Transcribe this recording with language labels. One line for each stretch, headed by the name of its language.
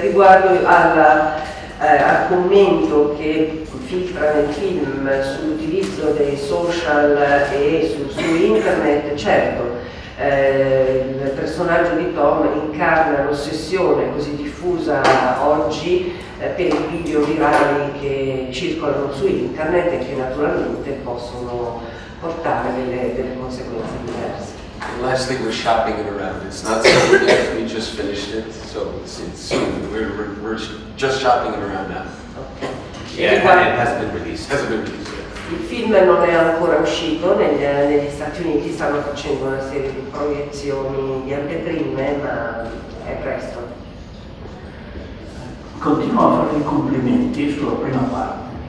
Italian: Riguardo al commento che filtra nel film sull'utilizzo dei social e su internet, certo, il personaggio di Tom incarna l'ossessione così diffusa oggi per i video virali che circolano su internet e che naturalmente possono portare delle conseguenze diverse.
English: And lastly, we're shopping it around. It's not sold yet. We just finished it, so it's soon. We're just shopping it around now. Okay. Yeah, it hasn't been released. Hasn't been released yet.
Italian: Il film non è ancora uscito, negli Stati Uniti stanno facendo una serie di proiezioni di anteprime, ma è presto. Continuo a fare i complimenti sulla prima parte.